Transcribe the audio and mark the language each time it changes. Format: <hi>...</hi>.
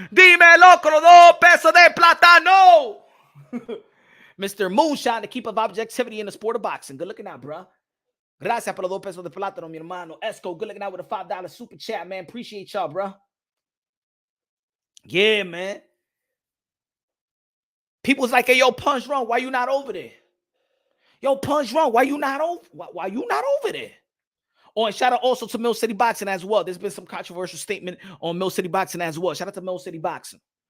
<es>Dímelo con 2 pesos de plátano.</es> <en>Mr. Moonshine, to keep up objectivity in the sport of boxing. Good looking out, bro.</en> <es>Gracias por los 2 pesos de plátano, mi hermano.</es> <en>Esco, good looking out with a $5 super chat, man. Appreciate y'all, bro. Yeah, man. People's like, hey, yo, Punch Drunk, why you not over there? Yo, Punch Drunk, why you not over there? Oh, and shout out also to Mill City Boxing as well. There's been some controversial statement on Mill City Boxing as well. Shout out to Mill City Boxing.</en>